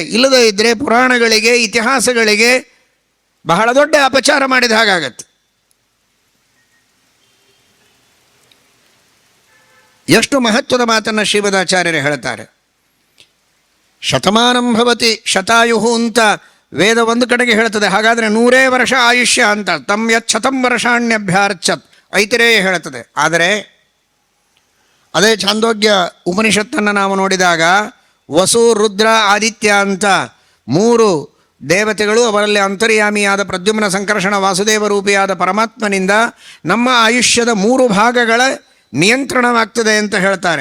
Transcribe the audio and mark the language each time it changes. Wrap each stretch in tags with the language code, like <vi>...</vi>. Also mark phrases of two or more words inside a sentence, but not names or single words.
<kn>ಇಲ್ಲದೇ ಇದ್ದರೆ ಪುರಾಣಗಳಿಗೆ, ಇತಿಹಾಸಗಳಿಗೆ ಬಹಳ ದೊಡ್ಡ ಅಪಚಾರ ಮಾಡಿದ ಹಾಗಾಗತ್ತೆ. ಎಷ್ಟು ಮಹತ್ವದ ಮಾತನ್ನು ಶ್ರೀಮದಾಚಾರ್ಯರು ಹೇಳ್ತಾರೆ.</kn> <sa>ಶತಮಾನಂ ಭವತಿ ಶತಾಯುಹು</sa> <kn>ಅಂತ ವೇದ ಒಂದು ಕಡೆಗೆ ಹೇಳ್ತದೆ. ಹಾಗಾದರೆ 100 ವರ್ಷ ಆಯುಷ್ಯ ಅಂತ.</kn> <sa>ತಂ ಯತ್ ಶತಂ ವರ್ಷಾಣ್ಯಭ್ಯಾರ್ಚತ್</sa> <kn>ಐತರೇಯ ಹೇಳ್ತದೆ. ಆದರೆ ಅದೇ ಛಾಂದೋಗ್ಯ ಉಪನಿಷತ್ತನ್ನು ನಾವು ನೋಡಿದಾಗ ವಸು, ರುದ್ರ, ಆದಿತ್ಯ ಅಂತ 3 ದೇವತೆಗಳು, ಅವರಲ್ಲಿ ಅಂತರ್ಯಾಮಿಯಾದ ಪ್ರದ್ಯುಮ್ನ, ಸಂಕರ್ಷಣ, ವಾಸುದೇವ ರೂಪಿಯಾದ ಪರಮಾತ್ಮನಿಂದ ನಮ್ಮ ಆಯುಷ್ಯದ 3 ಭಾಗಗಳ ನಿಯಂತ್ರಣವಾಗ್ತದೆ ಅಂತ ಹೇಳ್ತಾರೆ.</kn>